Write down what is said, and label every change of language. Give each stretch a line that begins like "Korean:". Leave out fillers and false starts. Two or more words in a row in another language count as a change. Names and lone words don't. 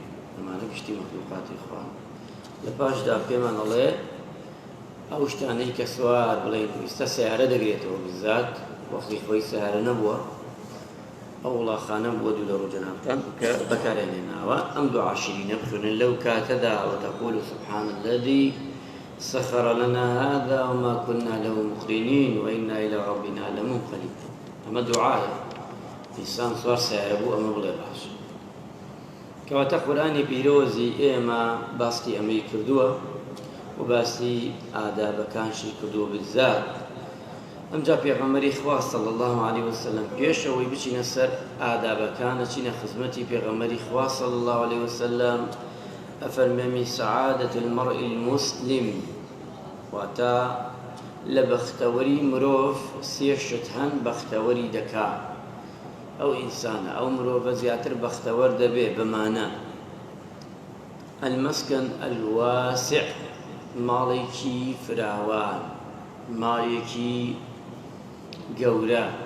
Central Kurdish: ئەمانە پشتی مەخلوقاتی خوا. لە پاشدا پێمان ئەڵێ ئەو شتانەی کە سوار بڵێن ئێستا سیارە دەگرێتەوە، بزات وەختی خۆی سیارە نەبووە، ئەو وڵاخانە بووە دوو لە ڕوو جەنابتان کە بەکارهێناوە. ئەم دوعا شیرینە بخوێنن لەو کاتەدا
Arabic: وتقول سبحان الذي سخر لنا هذا وما كنا له مقرنين وإنا إلى ربنا لمنقلبون.
Central Kurdish: ئەمە دوعایە ئینسان سوار سیارە بوو، ئەمە بڵێ باش. کەواتە قورئانی پیرۆزی ئێمە باسی ئەمەی کردووە و باسی ئادابەکانشی کردووە بزات. ئەمجا پێغەمبەری خوا
Arabic: صلی الله علیه وسلم
Central Kurdish: پێشەوەی بچینە سەر ئادابەکان ئەچینە خزمەتی پێغەمبەری خوا
Arabic: صلی الله علیه وسلم
Central Kurdish: ئەفەرمێمی
Arabic: سعادة المرء المسلم،
Central Kurdish: واتە لە بەختەوەری مرۆڤ سێ شت هەن بەختەوەری دەکا. ئەو ئینسانە ئەو مرۆڤە زیاتر بەختەوەر دەبێ بەمانە
Arabic: المەسکەن الواسع،
Central Kurdish: ماڵێکی فراوان، ماڵێکی گەورە.